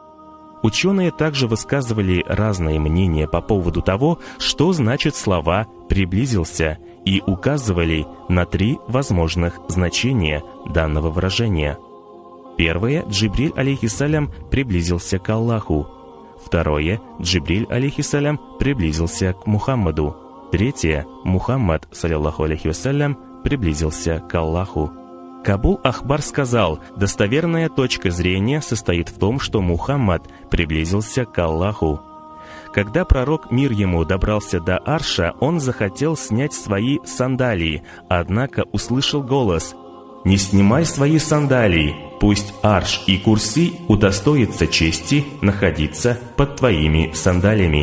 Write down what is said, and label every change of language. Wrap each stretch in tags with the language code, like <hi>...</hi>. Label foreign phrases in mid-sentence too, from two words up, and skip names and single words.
<ru>Ученые также высказывали разные мнения по поводу того, что значат слова «приблизился», и указывали на 3 возможных значения данного выражения. Первое. Джибриль, алейхиссалям, приблизился к Аллаху. Второе. Джибриль, алейхиссалям, приблизился к Мухаммаду. Третье.</ru> <ar>Мухаммад, صلى الله عليه وسلم,</ar> <ru>приблизился к Аллаху. Кабул Ахбар сказал: достоверная точка зрения состоит в том, что Мухаммад приблизился к Аллаху. Когда пророк, мир ему, добрался до арша, он захотел снять свои сандалии, однако услышал голос: «Не снимай свои сандалии, пусть арш и курси удостоится чести находиться под твоими сандалиями».</ru>